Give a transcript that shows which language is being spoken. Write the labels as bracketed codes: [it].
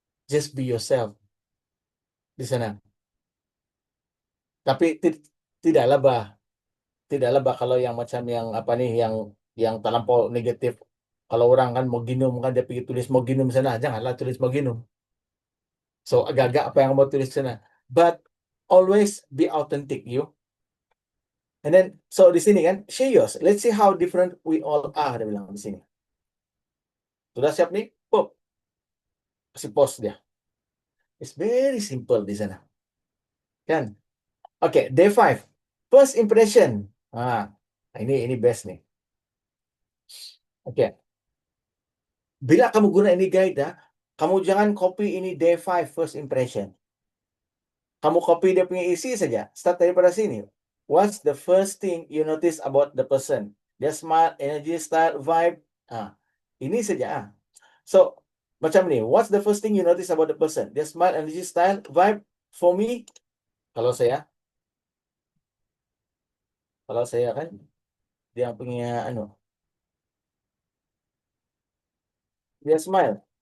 [en] Just be yourself [ms] di sana. Tapi tidaklah bah, tidaklah bah kalau yang macam yang apa nih, yang terlampau negatif. Kalau orang kan mau ginum kan dia pergi tulis mau ginum sana, janganlah tulis mau ginum. So agak-agak apa yang mau tulis sana. [en] But always be authentic you. And then so di sini kan share yours. Let's see how different we all are, [ms] dia bilang di sini. Sudah siap nih? Pop, kasih post dia. [en] It's very simple [ms] di sana. Kan? Oke, day 5. First impression. Ini best nih. Oke. Bila kamu guna ini guide, kamu jangan copy ini day 5 first impression. Kamu copy dia punya isi saja. Start daripada sini. [en] What's the first thing you notice about the person? Their smart, energy, style, vibe. [ms] Ini saja. So, macam ni. [en] What's the first thing you notice about the person? Their smart, energy, style, vibe. For me, [ms] kalau saya kan, dia punya dia smile.